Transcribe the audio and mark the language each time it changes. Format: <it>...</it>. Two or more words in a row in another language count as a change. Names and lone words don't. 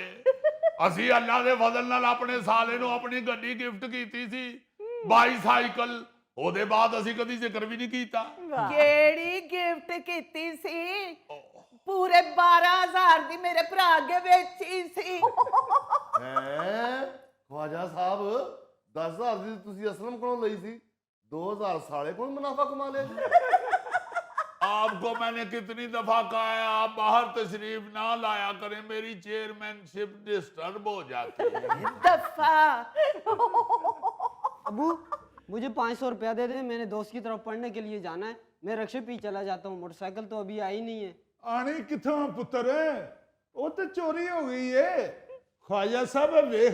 <pa>ਅਸੀਂ ਅੱਲਾ ਦੇ ਫਜ਼ਲ ਨਾਲ ਆਪਣੇ ਸਾਲੇ ਨੂੰ ਆਪਣੀ ਗੱਡੀ ਗਿਫਟ ਕੀਤੀ ਸੀ, ਬਾਈਸਾਈਕਲ। ਉਹਦੇ ਬਾਅਦ ਅਸੀਂ ਕਦੀ ਜ਼ਿਕਰ ਵੀ ਨਹੀਂ ਕੀਤਾ। ਕਿਹੜੀ ਗਿਫਟ ਕੀਤੀ ਸੀ? ਪੂਰੇ 12,000 ਦੀ ਮੇਰੇ ਭਰਾ ਅੱਗੇ ਵੇਚੀ ਸੀ। ਹੈਂ ਖ਼ਵਾਜਾ ਸਾਹਬ 10,000 ਦੀ ਤੁਸੀਂ ਅਸਲਮ ਕੋਲੋਂ ਲਈ ਸੀ, 2,000 ਸਾਲੇ ਕੋਲ ਮੁਨਾਫ਼ਾ ਕਮਾ ਲਿਆ ਜੀ।</pa> <hi>आपको मैंने कितनी दफा कहा है आप बाहर तशरीफ ना लाया करें, मेरी चेयरमैनशिप डिस्टर्ब हो जाती है। दफा अबू मुझे 500 रुपया दे दे, मैंने दोस्त की तरफ पढ़ने के लिए जाना है। मैं रिक्शे पे ही चला जाता हूँ, मोटरसाइकिल तो अभी आई नहीं है।</hi> <pa>ਆਣੀ ਕਿੱਥੋਂ ਪੁੱਤਰ? ਉਹ ਤੇ ਚੋਰੀ ਹੋ ਗਈ ਏ। ਖ਼ਵਾਜਾ ਸਾਹਬ ਵੇਖ</pa>